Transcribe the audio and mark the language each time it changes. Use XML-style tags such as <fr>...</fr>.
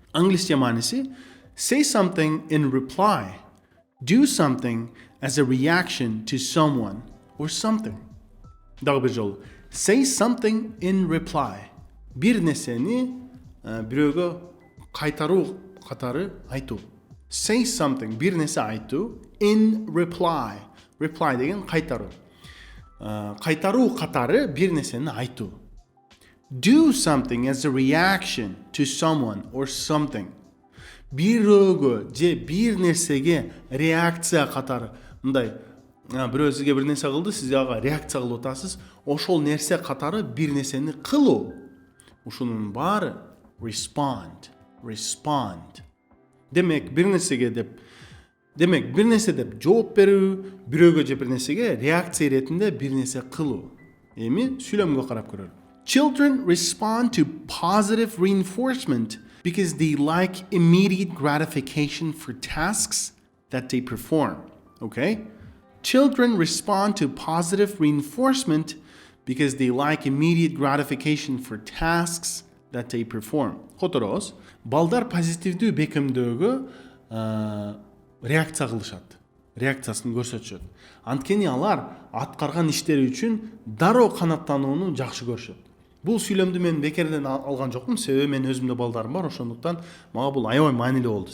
<ky>Англисче мааниси</ky> <en>say something in reply. Do something as a reaction to someone or something.</en> <ky>Дагы бир жолу.</ky> <en>Say something in reply.</en> <ky>Бир нерсени бирөөгө кайтаруу катары айтуу.</ky> <en>Say something,</en> <ky>бир нерсе айтуу.</ky> <en>In reply.</en> <ky>Reply деген кайтаруу. Кайтаруу катары бир нерсени айтуу.</ky> <en>Do something as a reaction to someone or something.</en> <ky>Бирөөгө же бир нерсеге реакция катары. Мындай, бирөө сизге бир нерсе кылды, сиз ага реакция кылып атасыз. Ошол нерсе катары бир нерсени кылуу. Ушунун баары respond.</ky> <en>Respond.</en> <ky>Демек, бир нерсеге деп жооп берүү, бирөөгө же бир нерсеге реакция иретинде бир нерсе кылуу. Эми сүйлөмгө карап көрөлү.</ky> <en>Children respond to positive reinforcement because they like immediate gratification for tasks that they perform. Okay? Children respond to positive reinforcement because they like immediate gratification for tasks that they perform.</en> <ky>Которос, балдар позитивдүү бекемдөөгө реакция кылышат. реакциясын көрсөтүшөт. Анткени алар аткарган иштери үчүн дароо канааттанууну жакшы көрүшөт. Бул сүйлөмдү мен бекерден алган жокмун, себеби мен өзүмдө балдарым бар, ошондуктан мага бул аябай маанилүү болду.</ky>